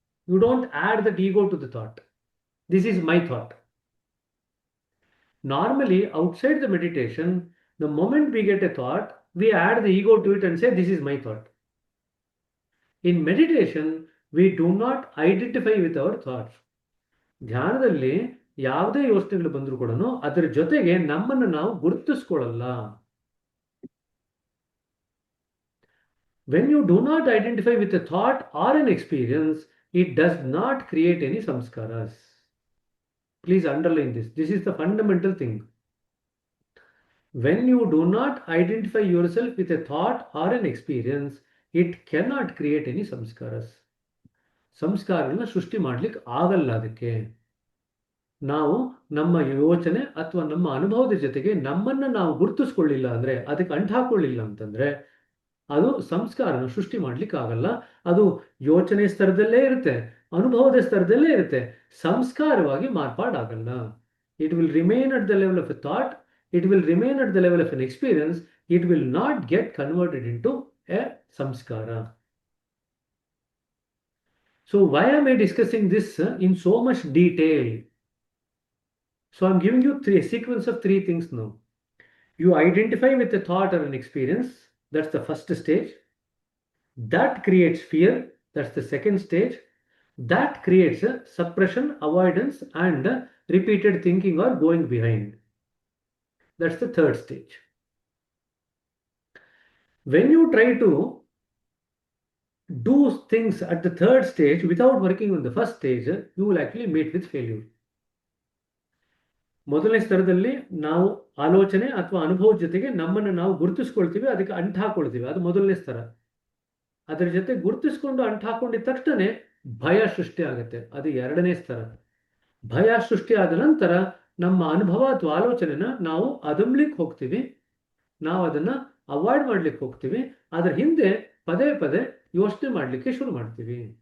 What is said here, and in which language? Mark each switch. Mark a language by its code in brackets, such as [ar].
[en] You don't add that ego to the thought. This is my thought. Normally, outside the meditation, the moment we get a thought, we add the ego to it and say, this is my thought. In meditation, we do not identify with our thoughts. [kn] ಧ್ಯಾನದಲ್ಲಿ ಯಾವುದೇ ಯೋಚನೆಗಳು ಬಂದರೂ ಕೂಡ ಅದರ ಜೊತೆಗೆ ನಮ್ಮನ್ನು ನಾವು ಗುರುತಿಸ್ಕೊಳ್ಳಲ್ಲ. [en] When you do not identify with a thought or an experience, it does not create any samskaras. Please underline this. This is the fundamental thing. When you do not identify yourself with a thought or an experience, it cannot create any samskaras. [kn] ಸಂಸ್ಕಾರಗಳನ್ನ ಸೃಷ್ಟಿ ಮಾಡ್ಲಿಕ್ಕೆ ಆಗಲ್ಲ. ಅದಕ್ಕೆ ನಾವು ನಮ್ಮ ಯೋಚನೆ ಅಥವಾ ನಮ್ಮ ಅನುಭವದ ಜೊತೆಗೆ ನಮ್ಮನ್ನ ನಾವು ಗುರುತಿಸ್ಕೊಳ್ಳಿಲ್ಲ ಅಂದ್ರೆ, ಅದಕ್ಕೆ ಅಂಟಾಕೊಳ್ಳಿಲ್ಲ ಅಂತಂದ್ರೆ ಅದು ಸಂಸ್ಕಾರನ ಸೃಷ್ಟಿ ಮಾಡ್ಲಿಕ್ಕೆ ಆಗಲ್ಲ. ಅದು ಯೋಚನೆ ಸ್ತರದಲ್ಲೇ ಇರುತ್ತೆ, ಅನುಭವದ ಸ್ತರದಲ್ಲೇ ಇರುತ್ತೆ, ಸಂಸ್ಕಾರವಾಗಿ ಮಾರ್ಪಾಡಾಗಲ್ಲ. [en] It will remain at the level of a thought, it will remain at the level of an experience, it will not get converted into a samskara. So why am I discussing this in so much detail? So I'm giving you a sequence of three things now. You identify with a thought or an experience, that's the first stage. That creates fear, that's the second stage. That creates suppression, avoidance, and repeated thinking or going behind. That's the third stage. When you try to do things at the third stage without working on the first stage, you will actually meet with failure. [kn] ಮೊದಲನೇ ಸ್ತರದಲ್ಲಿ ನಾವು ಆಲೋಚನೆ ಅಥವಾ ಅನುಭವದ ಜೊತೆಗೆ ನಮ್ಮನ್ನು ನಾವು ಗುರುತಿಸ್ಕೊಳ್ತೀವಿ, ಅದಕ್ಕೆ ಅಂಟಾಕೊಳ್ತೀವಿ, ಅದು ಮೊದಲನೇ ಸ್ತರ. ಅದರ ಜೊತೆ ಗುರುತಿಸ್ಕೊಂಡು ಅಂಟಾಕೊಂಡಿದ ತಕ್ಷಣ ಭಯ ಸೃಷ್ಟಿ ಆಗುತ್ತೆ, ಅದು ಎರಡನೇ ಸ್ತರ. ಭಯ ಸೃಷ್ಟಿ ಆದ ನಂತರ ನಮ್ಮ ಅನುಭವ ಅಥವಾ ಆಲೋಚನೆನ ನಾವು ಅದಂಬ್ಲಿಕ್ಕೆ ಹೋಗ್ತೀವಿ, ನಾವು ಅದನ್ನ ಅವಾಯ್ಡ್ ಮಾಡ್ಲಿಕ್ಕೆ ಹೋಗ್ತೀವಿ, ಅದರ ಹಿಂದೆ ಪದೇ ಪದೇ ಯೋಚನೆ ಮಾಡಲಿಕ್ಕೆ ಶುರು ಮಾಡ್ತೀವಿ.